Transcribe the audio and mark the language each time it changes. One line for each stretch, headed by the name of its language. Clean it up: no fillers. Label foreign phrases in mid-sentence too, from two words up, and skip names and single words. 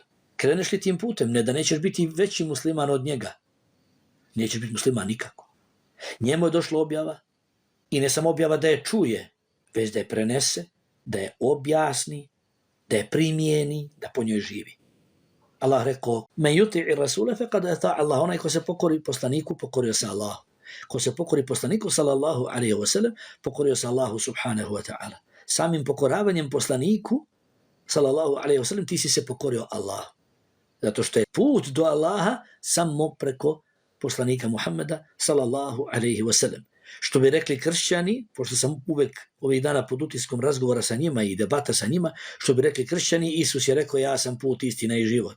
Bosnian: Kreneš li tim putem, ne da nećeš biti veći musliman od njega, nećeš biti musliman nikako. Njemu je došla objava i ne samo objava da je čuje, već da je prenese, da je objasni, da je primijeni, da po njoj živi. Allah rekao:
Arabic: "من يطع الرسول فقد أطاع الله."
Bosnian: Onaj ko se pokori poslaniku, pokorio se Allahu. Ko se pokori poslaniku
Arabic: صلى الله عليه وسلم,
Bosnian: pokorio se Allahu
Arabic: سبحانه وتعالى.
Bosnian: Samim pokoravanjem poslaniku
Arabic: صلى الله عليه وسلم
Bosnian: ti si se pokorio Allahu. Zato što je put do Allaha samo preko poslanika Muhammeda
Arabic: صلى الله عليه وسلم.
Bosnian: Što bi rekli kršćani, pošto sam uvek ovih dana pod utiskom razgovora sa njima i debata sa njima, što bi rekli kršćani, Isus je rekao: "Ja sam put, istina i život."